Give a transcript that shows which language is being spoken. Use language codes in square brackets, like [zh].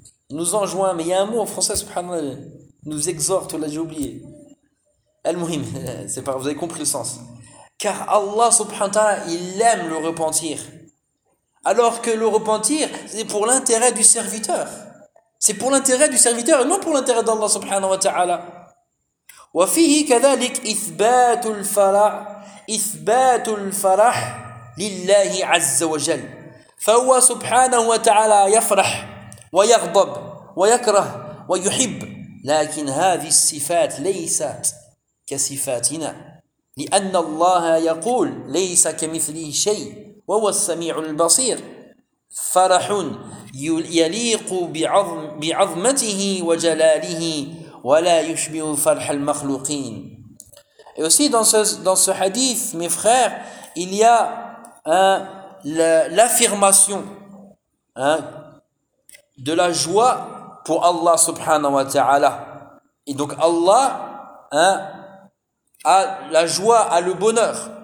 [fr] nous enjoint, mais il y a un mot en français, subhanallah, nous exhorte, là, j'ai oublié. Al-Muhim, c'est pas, vous avez compris le sens. Car Allah, subhanallah, il aime le repentir. Alors que le repentir, c'est pour l'intérêt du serviteur. C'est pour l'intérêt du serviteur et non pour l'intérêt d'Allah, subhanahu wa ta'ala. [ar] وفيه كذلك إثبات الفرح إثبات الفرح لله عز وجل فهو سبحانه وتعالى يفرح ويغضب ويكره ويحب لكن هذه الصفات ليست كصفاتنا لأن الله يقول ليس كمثله شيء وهو السميع البصير فرح يليق بعظمته وجلاله وَلَا يُشْبِهُ فَرْحَ الْمَخْلُقِينَ. [fr] Et aussi dans ce hadith, mes frères, il y a l'affirmation de la joie pour Allah subhanahu wa ta'ala. Et donc Allah a la joie, a le bonheur.